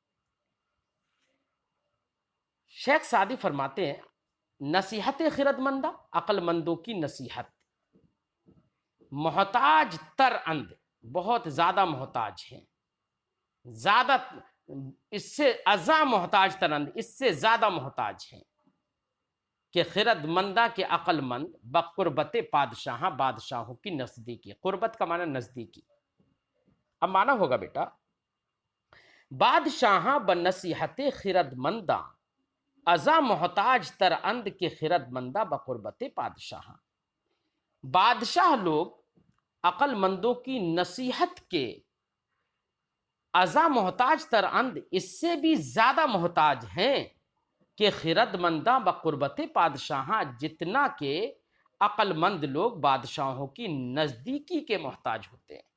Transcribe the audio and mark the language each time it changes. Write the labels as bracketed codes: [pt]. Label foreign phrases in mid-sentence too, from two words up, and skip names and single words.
[ur] شیخ سعدی فرماتے ہیں [fa] نصیحت خرد مندہ [ur] عقل مندوں کی نصیحت، [fa] محتاج تر اند [ur] بہت زیادہ محتاج ہیں، زیادہ اس سے [fa] ازاں محتاج تر اند [ur] اس سے زیادہ محتاج ہیں، [fa] کہ خرد مندہ [ur] کے عقل مند [fa] بقربت بادشاہاں [ur] بادشاہوں کی نزدیکی، قربت کا معنی نزدیکی۔ اب معنی ہوگا بیٹا [fa] بادشاہاں بنصیحت خرد منداں ازاں محتاج تر اند کے خرد مندہ بقربت بادشاہاں۔ [ur] بادشاہ لوگ عقل مندوں کی نصیحت کے [fa] ازاں محتاج تر اند [ur] اس سے بھی زیادہ محتاج ہیں [fa] کہ خرد مندہ بقربت بادشاہاں، [ur] جتنا کہ عقل مند لوگ بادشاہوں کی نزدیکی کے محتاج ہوتے ہیں۔